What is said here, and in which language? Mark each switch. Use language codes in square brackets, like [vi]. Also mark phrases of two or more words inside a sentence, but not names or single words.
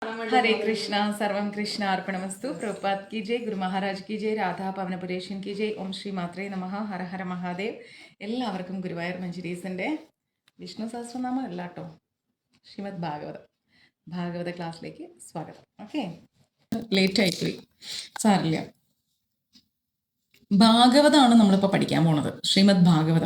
[sa] हरे कृष्णा सर्वम कृष्ण अर्पणमस्तु [hi] प्रभुपाद की जय गुरु महाराज की जय राधा പവനപുരേഷൻ की जय [sa] ഓം ശ്രീ മാത്രേ നമഃ ഹര ഹര മഹാദേവ്. [ml] എല്ലാവർക്കും ഗുരുവായൂർ മഞ്ജരീസിൻ്റെ വിഷ്ണു സഹസ്രനാമം അല്ല കേട്ടോ, ശ്രീമദ് ഭാഗവത ക്ലാസ്സിലേക്ക് സ്വാഗതം. ഓക്കെ, ലേറ്റ് ആയിപ്പോയി, സാറില്ല. ഭാഗവതമാണ് നമ്മളിപ്പോൾ പഠിക്കാൻ പോണത്, ശ്രീമദ് ഭാഗവതം.